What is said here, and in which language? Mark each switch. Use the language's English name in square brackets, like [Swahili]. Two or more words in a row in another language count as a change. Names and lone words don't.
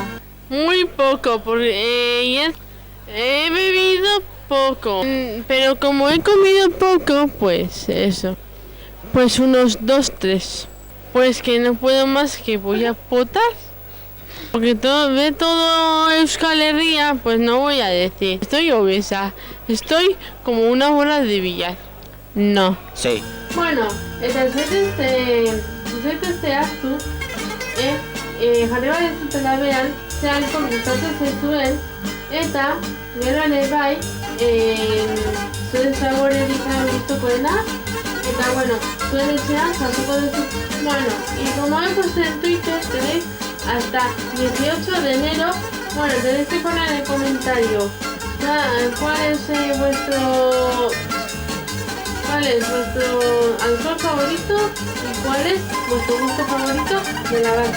[Spanish] Muy poco, porque he bebido poco, pero como he comido poco, pues eso, pues unos 2, 3. Pues que no puedo más, que voy a potar. Porque de todo Euskal Herria, pues no voy a decir. Estoy obesa, estoy como una bola de billar. No. Sí. [Basque] Bueno, eta zehaztu, jarri bat ezutela behan, ze alkohol gustatzen zaizuen, eta gero ere bai, zuen zaborerik gustukoena, eta bueno, zuen etxean sartuko duzu. [Spanish] Bueno, y como he puesto en Twitter, tenéis hasta 18 de enero, bueno, tenéis que poner en el comentario cuál es vuestro alcohol favorito y cuál es vuestro gusto favorito de la gata.